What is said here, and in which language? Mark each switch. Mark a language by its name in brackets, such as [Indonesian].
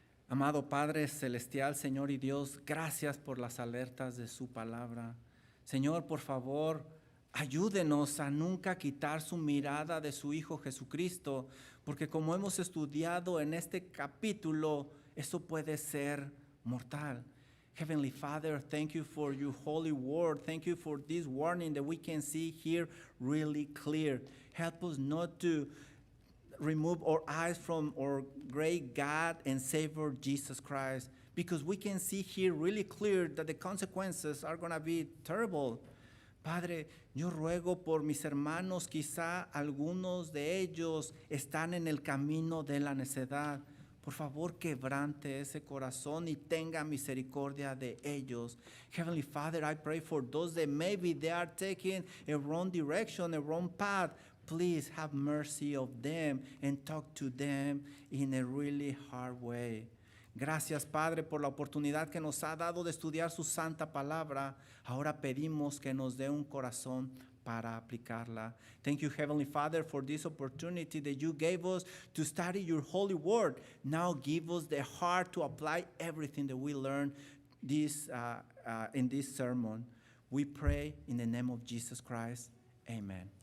[Spanish] Amado Padre Celestial, Señor y Dios, gracias por las alertas de su palabra. Señor, por favor, ayúdenos a nunca quitar su mirada de su Hijo Jesucristo, porque como hemos estudiado en este capítulo, eso puede ser mortal. [English] Heavenly Father, thank you for your holy word. Thank you for this warning that we can see here really clear. Help us not to remove our eyes from our great God and Savior Jesus Christ, because we can see here really clear that the consequences are going to be terrible. [Spanish] Padre, yo ruego por mis hermanos, quizá algunos de ellos están en el camino de la necedad. Por favor, quebrante ese corazón y tenga misericordia de ellos. [English] Heavenly Father, I pray for those that maybe they are taking a wrong direction, a wrong path. Please have mercy of them and talk to them in a really hard way. [Spanish] Gracias, Padre, por la oportunidad que nos ha dado de estudiar su santa palabra. Ahora pedimos que nos dé un corazón para aplicarla. [English] Thank you, Heavenly Father, for this opportunity that you gave us to study your holy word. Now give us the heart to apply everything that we learned in this sermon. We pray in the name of Jesus Christ. Amen.